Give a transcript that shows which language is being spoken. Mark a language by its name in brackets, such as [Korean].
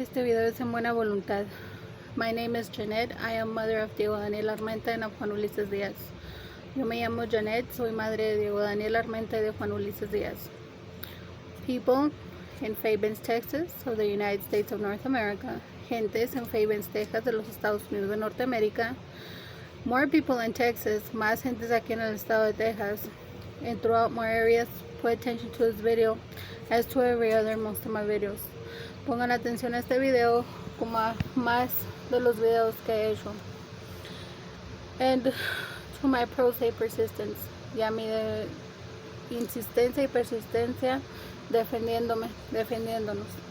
[Spanish] Este video es en buena voluntad. [English] My name is Janet. I am mother of Diego Daniel Armenta and of Juan Ulises Díaz. [Spanish] Yo me llamo Janet. Soy madre de Diego Daniel Armenta y de Juan Ulises Díaz. [English] People in Fabens, Texas, of the United States of North America. [Spanish] Gentes en Fabens, Texas, de los Estados Unidos de Norteamérica. [English] More people in Texas. [Spanish] Más gentes aquí en el estado de Texas. [English] And throughout more areas. Pay attention to this video as to every other most of my videos. [Spanish] Pongan atención a este video como a más de los videos que he hecho. [English] And to my pro se persistence, [Spanish] y a mi insistencia y persistencia defendiéndonos.